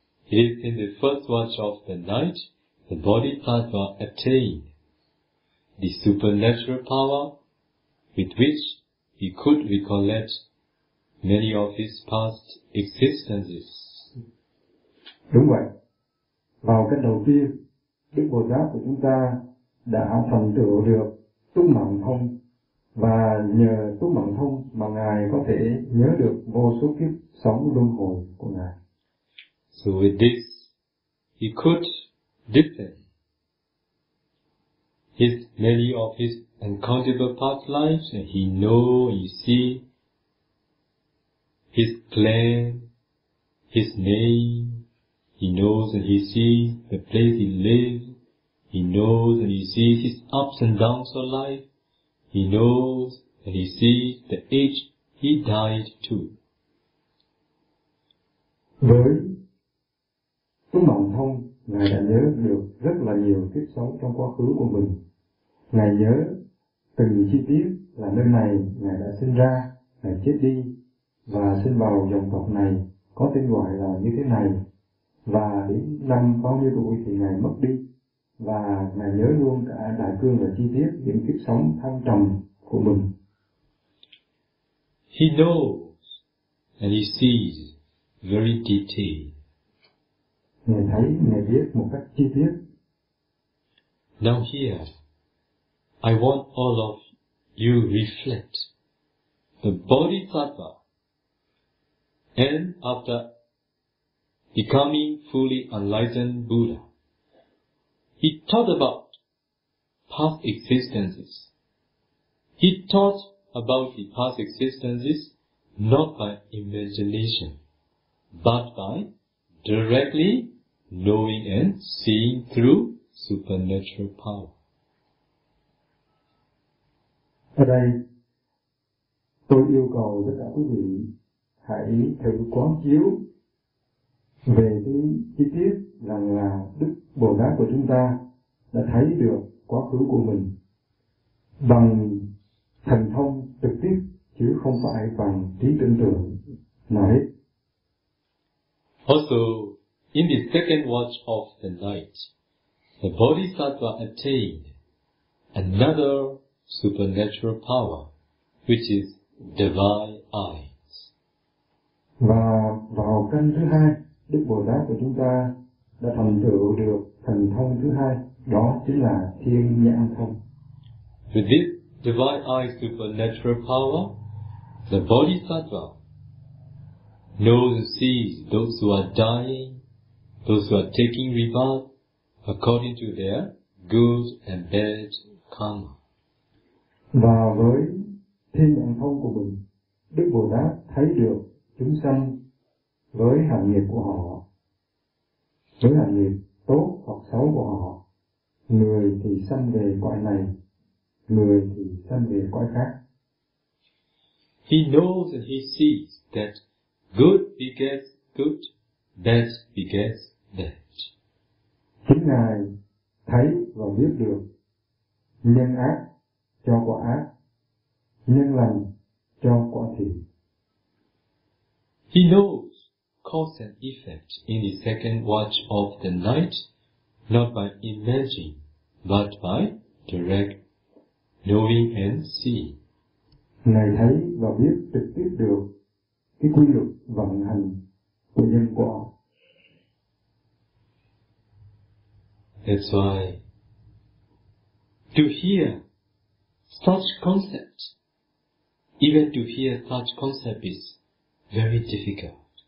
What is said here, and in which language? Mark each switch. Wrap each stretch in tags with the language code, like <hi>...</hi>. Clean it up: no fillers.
<en>It is in the first watch of the night the Bodhisattva attained the supernatural power with which he could recollect many of his past existences.</en> <vi>Đúng vậy. Vào cái đầu tiên, Đức Bồ Tát của chúng ta đã thành tựu được túc mạng thông, và nhờ túc mạng thông mà Ngài có thể nhớ được vô số kiếp sống luân hồi của Ngài.</vi> <en>So with this, he could defend his many of his uncountable past lives, and he know, you see, his clan, his name, he knows and he sees the place he lives, he knows and he sees his ups and downs of life, he knows and he sees the age he died to.</en> <vi>Với túc mạng thông, Ngài đã nhớ được rất là nhiều kiếp sống trong quá khứ của mình. Ngài nhớ từng chi tiết là nơi này Ngài đã sinh ra, Ngài chết đi và sinh vào dòng tộc này có tên gọi là như thế này, và đến năm bao nhiêu tuổi thì Ngài mất đi, và Ngài nhớ luôn cả đại cương và chi tiết những kiếp sống thăng trầm của mình.</vi> <en>He knows and he sees very detailed.</en> <vi>Ngài thấy, Ngài biết một cách chi tiết.</vi> <en>Now here, I want all of you reflect. The Bodhisattva, and after becoming fully enlightened Buddha, he taught about past existences. He taught about the past existences not by imagination, but by directly knowing and seeing through supernatural power.</en> <vi>Ở đây, tôi yêu cầu tất cả quý vị hãy thử quán chiếu về cái chi tiết rằng là Đức Bồ Tát của chúng ta đã thấy được quá khứ của mình bằng thần thông trực tiếp chứ không phải bằng trí tưởng tượng nào hết.</vi> <en>Also, in the second watch of the night, the Bodhisattva attained another supernatural power, which is divine eyes.</en> <vi>Và vào căn thứ hai, Đức Bồ Tát của chúng ta đã thành tựu được thần thông thứ hai, đó chính là thiên nhãn thông.</vi> <en>With this divine eye supernatural power, the Bodhisattva knows and sees those who are dying, those who are taking rebirth according to their good and bad karma.</en> <vi>Và với thiên nhãn thông của mình, Đức Bồ Tát thấy được chúng sanh với hành nghiệp của họ, với hành nghiệp tốt hoặc xấu của họ, người thì sanh về cõi này, người thì sanh về cõi khác.</vi> <en>He knows and he sees that good begets good, bad begets bad.</en> <vi>Chính Ngài thấy và biết được nhân ác cho quả ác, nhân lành cho quả thiện.</vi> <en>He knows cause and effect in the second watch of the night, not by imagining, but by direct knowing and seeing.</en> <vi>Ngài thấy và biết trực tiếp được cái quy luật vận hành của nhân quả.</vi> <en>That's why to hear such concept, even to hear such concept is very difficult.</en>